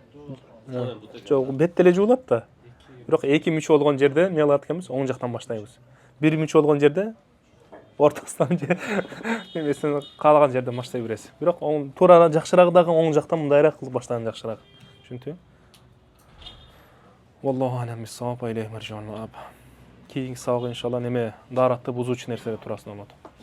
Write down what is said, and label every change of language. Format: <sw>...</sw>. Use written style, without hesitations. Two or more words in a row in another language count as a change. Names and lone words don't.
<ky>Жок, бетте эле жуулат да. Бирок эки мүчө болгон жерде эмне кылат экенбиз? Оң жактан баштайбыз. Бир мүчө болгон жерде ортосунан же эмесин каалаган жерден баштай бересиз. Бирок туура жакшыраак дагы оң жактан мындайраак кылып баштаган жакшыраак. Түшүнүптүбү?</ky> <ar>والله أعلم بالصواب وإليه المرجع.</ar> <ky>Keyingi сабак иншалла неме даратты бузуучу нерселер туурасында болот.</ky>